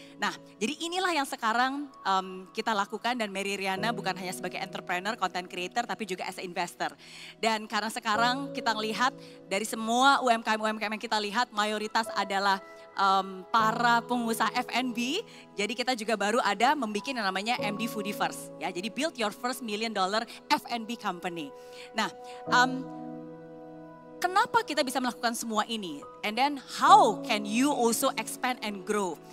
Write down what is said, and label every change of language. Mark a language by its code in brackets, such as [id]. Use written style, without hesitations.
[id] Nah, jadi inilah yang sekarang kita lakukan, dan Mary Riana bukan hanya sebagai entrepreneur, content creator, tapi juga [en] as a investor. [id] Dan karena sekarang kita melihat dari semua UMKM-UMKM yang kita lihat, mayoritas adalah para pengusaha F&B, jadi kita juga baru ada membuat yang namanya MD Foodie First, ya. [en] Jadi build your first $1 million F&B company. [id] Nah, kenapa kita bisa melakukan semua ini? [en] And then how can you also expand and grow?